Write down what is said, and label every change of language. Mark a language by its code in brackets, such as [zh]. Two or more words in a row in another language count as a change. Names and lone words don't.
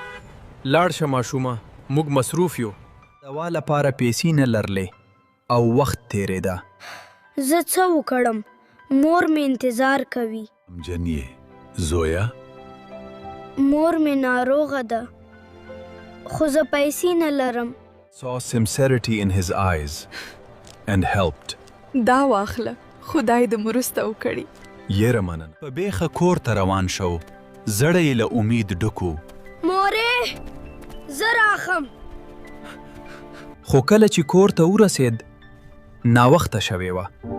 [ps] لاړ شه ماشومه، موږ مصروف یو. دوا لپاره پیسې نه لرلې او وخت تېرېده. زه څه وکړم؟ مور مې انتظار کوي. غمجن یې زویه؟ مور مې ناروغه ده، خو زه پیسې نه لرم. [en] Saw sincerity in his eyes and helped. [ps] دا واخله، خدای دې مرسته وکړي. یره مننه. په بیخه کور ته روان شو، زړه یې له امید ډکو. مورې، زه راخم. خو کله چې کور ته ورسېد، ناوخته شوې وه.